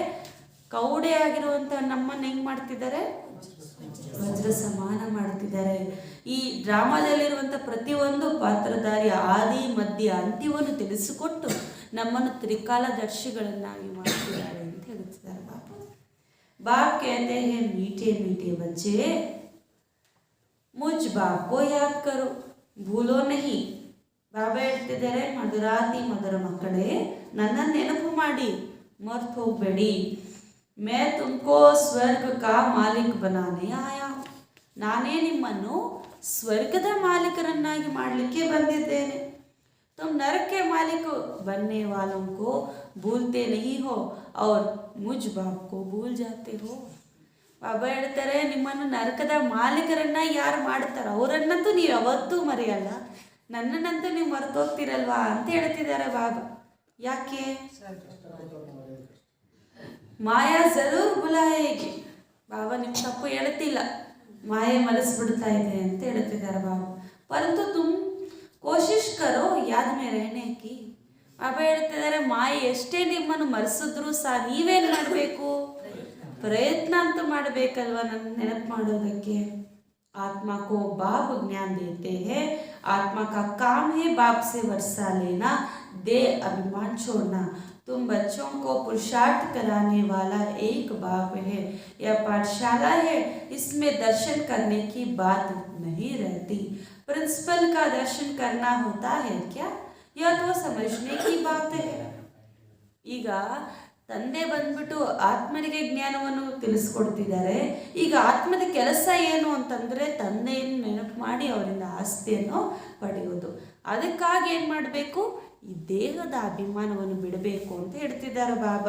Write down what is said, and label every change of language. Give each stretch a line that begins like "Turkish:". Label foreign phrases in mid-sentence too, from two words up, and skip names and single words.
Kannada: ಕೌಡೆ ಆಗಿರುವಂಥ ನಮ್ಮನ್ನು ಹೆಂಗೆ ಮಾಡ್ತಿದ್ದಾರೆ? ವಜ್ರ ಸಮಾನ ಮಾಡ್ತಿದ್ದಾರೆ. ಈ ಡ್ರಾಮಾದಲ್ಲಿರುವಂಥ ಪ್ರತಿಯೊಂದು ಪಾತ್ರಧಾರಿ ಆದಿ ಮಧ್ಯ ಅಂತ್ಯವನ್ನು ತಿಳಿಸಿಕೊಟ್ಟು ನಮ್ಮನ್ನು ತ್ರಿಕಾಲದರ್ಶಿಗಳನ್ನಾಗಿ ಮಾಡ್ತಿದ್ದಾರೆ ಅಂತ ಹೇಳ್ತಿದ್ದಾರೆ ಬಾಬಾ.
Hindi: बाप कहते हैं मीठे मीठे बच्चे मुझ बाप को याद करो भूलो नहीं.
Kannada: ಬಾಬಾ ಹೇಳ್ತಿದ್ದಾರೆ, ಮಧುರಾತಿ ಮಧುರ ಮಕ್ಕಳೇ, ನನ್ನನ್ನು ನೆನಪು ಮಾಡಿ, ಮರ್ತು ಹೋಗಬೇಡಿ.
Hindi: मैं तुमको स्वर्ग का मालिक बनाने आया हूँ.
Kannada: ನಾನೇ ನಿಮ್ಮನ್ನು ಸ್ವರ್ಗದ ಮಾಲೀಕರನ್ನಾಗಿ ಮಾಡಲಿಕ್ಕೆ ಬಂದಿದ್ದೇನೆ.
Hindi: तुम नरक के मालिक बनने वालों को भूलते नहीं हो और मुझ बाप को भूल जाते हो.
Kannada: ಬಾಬಾ ಹೇಳ್ತಾರೆ, ನಿಮ್ಮನ್ನು ನರಕದ ಮಾಲೀಕರನ್ನ ಯಾರು ಮಾಡ್ತಾರೋ ಅವರನ್ನಂತೂ ನೀವು ಯಾವತ್ತೂ ಮರೆಯಲ್ಲ, ನನ್ನನ್ನಂತೂ ನೀವು ಮರ್ತೋಗ್ತಿರಲ್ವಾ ಅಂತ ಹೇಳ್ತಿದ್ದಾರೆ ಬಾಬಾ.
Hindi: ಯಾಕೆ? माया ज़रूर भुलाएगी.
Kannada: ಬಾಬಾ ನಿಮ್ಮ ತಪ್ಪು ಹೇಳ್ತಿಲ್ಲ, ಮಾಯೆ ಮರೆಸ್ಬಿಡ್ತಾ ಇದೆ ಅಂತ ಹೇಳ್ತಿದ್ದಾರೆ ಬಾಬಾ.
Hindi: परंतु तुम कोशिश करो याद में रहने की.
Kannada: ಬಾಬಾ ಹೇಳ್ತಿದ್ದಾರೆ, ಮಾಯೆ ಎಷ್ಟೇ ನಿಮ್ಮನ್ನು ಮರೆಸಿದ್ರು ಸಹ ನೀವೇನು ಮಾಡಬೇಕು? ಪ್ರಯತ್ನ ಅಂತೂ ಮಾಡಬೇಕಲ್ವ ನನ್ನ ನೆನಪು ಮಾಡೋದಕ್ಕೆ.
Hindi: आत्मा को बाप ज्ञान देते हैं, आत्मा का काम है बाप से वर्षा लेना, दे अभिमान छोड़ना. तुम बच्चों को पुरुषार्थ कराने वाला एक बाप है. यह पाठशाला है, इसमें दर्शन करने की बात नहीं रहती. प्रिंसिपल का दर्शन करना होता है क्या? यह तो समझने की बात है.
Kannada: ಈಗ ತಂದೆ ಬಂದ್ಬಿಟ್ಟು ಆತ್ಮನಿಗೆ ಜ್ಞಾನವನ್ನು ತಿಳಿಸ್ಕೊಡ್ತಿದ್ದಾರೆ. ಈಗ ಆತ್ಮದ ಕೆಲಸ ಏನು ಅಂತಂದರೆ ತಂದೆಯನ್ನು ನೆನಪು ಮಾಡಿ ಅವರಿಂದ ಆಸ್ತಿಯನ್ನು ಪಡೆಯೋದು. ಅದಕ್ಕಾಗಿ ಏನು ಮಾಡಬೇಕು? ಈ ದೇಹದ ಅಭಿಮಾನವನ್ನು ಬಿಡಬೇಕು ಅಂತ ಹೇಳ್ತಿದ್ದಾರೆ ಬಾಬಾ.